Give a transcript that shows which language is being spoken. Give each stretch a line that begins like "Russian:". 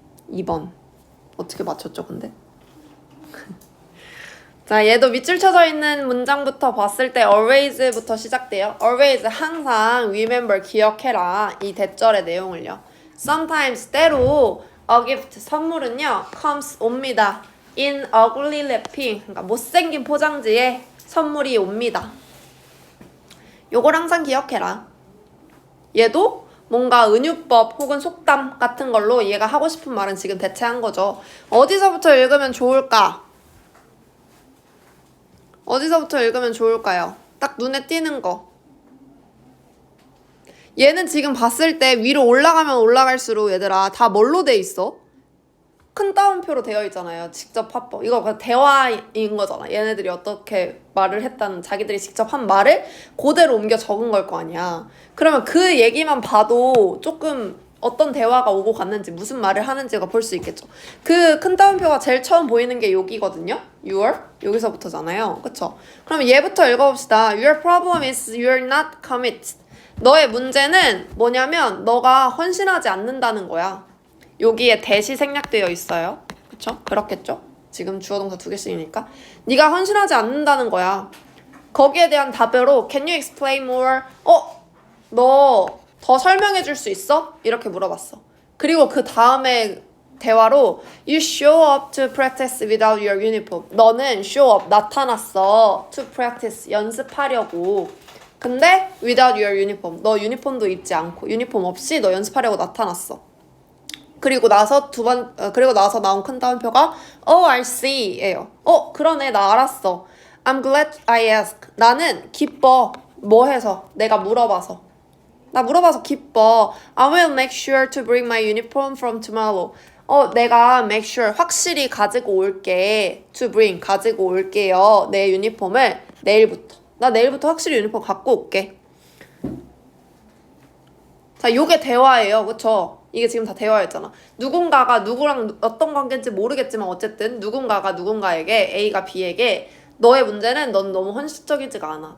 Korean: 2번. 어떻게 맞췄죠, 근데? 자, 얘도 밑줄 쳐져 있는 문장부터 봤을 때 always부터 시작돼요. always, 항상, remember, 기억해라. 이 대절의 내용을요. sometimes, 때로, a gift, 선물은요, comes, 옵니다. in ugly wrapping, 그러니까 못생긴 포장지에 선물이 옵니다. 요걸 항상 기억해라. 얘도 뭔가 은유법 혹은 속담 같은 걸로 얘가 하고 싶은 말은 지금 대체한 거죠. 어디서부터 읽으면 좋을까? 어디서부터 읽으면 좋을까요? 딱 눈에 띄는 거. 얘는 지금 봤을 때 위로 올라가면 올라갈수록 얘들아 다 뭘로 돼 있어? 큰 따옴표로 되어 있잖아요. 직접 합법. 이거 그냥 대화인 거잖아. 얘네들이 어떻게 말을 했다는 자기들이 직접 한 말을 그대로 옮겨 적은 걸 거 아니야. 그러면 그 얘기만 봐도 조금 어떤 대화가 오고 갔는지 무슨 말을 하는지가 볼 수 있겠죠. 그 큰 따옴표가 제일 처음 보이는 게 여기거든요. Your 여기서부터잖아요. 그쵸? 그럼 얘부터 읽어봅시다.
English: Your problem is you're not committed.
Korean: 너의 문제는 뭐냐면 너가 헌신하지 않는다는 거야. 여기에 대시 생략되어 있어요. 그쵸? 그렇겠죠? 지금 주어 동사 2개씩이니까 네가 헌신하지 않는다는 거야.
English: 거기에 대한 답으로 Can you explain more?
Korean: 너 더 설명해 줄 수 있어? 이렇게 물어봤어.
English: 그리고 그 다음에 대화로 You show up to practice without your uniform.
Korean: 너는 show up, 나타났어.
English: To practice, 연습하려고. 근데 without your uniform.
Korean: 너 유니폼도 입지 않고 유니폼 없이 너 연습하려고 나타났어. 그리고 나서 그리고 나서 나온 큰 따옴표가 Oh, I see, 예요. 그러네, 나 알았어. I'm glad I asked. 나는 기뻐. 뭐 해서? 내가 물어봐서. 나 물어봐서 기뻐.
English: I will make sure to bring my uniform from tomorrow.
Korean: 내가 make sure, 확실히 가지고 올게. To bring, 가지고 올게요. 내 유니폼을 내일부터. 나 내일부터 확실히 유니폼 갖고 올게. 자, 요게 대화예요. 그쵸? 이게 지금 다 대화였잖아. 누군가가 누구랑 어떤 관계인지 모르겠지만 어쨌든 누군가가 누군가에게 A가 B에게 너의 문제는 넌 너무 헌신적이지가 않아.